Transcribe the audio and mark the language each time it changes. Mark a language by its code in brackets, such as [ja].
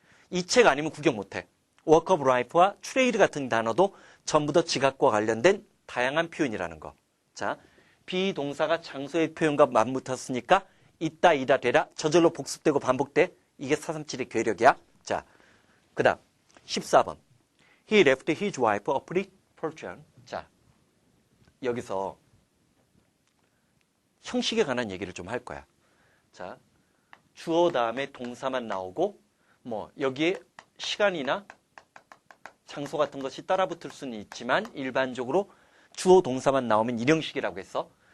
[ko] 이 책 아니면 구경 못해. work of life와 트레이드 같은 단어도 전부 다 지각과 관련된 다양한 표현이라는 거. 자, 비동사가 장소의 표현과 맞붙었으니까 있다, 이다, 되다 저절로 복습되고 반복돼. 이게 437의 괴력이야. 자, 그 다음 14번. [en] He left his wife a pretty fortune. [ko] 자, 여기서 형식에 관한 얘기를 좀 할 거야. 자, 주어 다음에 동사만 나오고 뭐 여기에 시간이나 장소 같은 것이 따라붙을 수는 있지만 일반적으로 주어 동사만 나오면 일형식이라고 했어.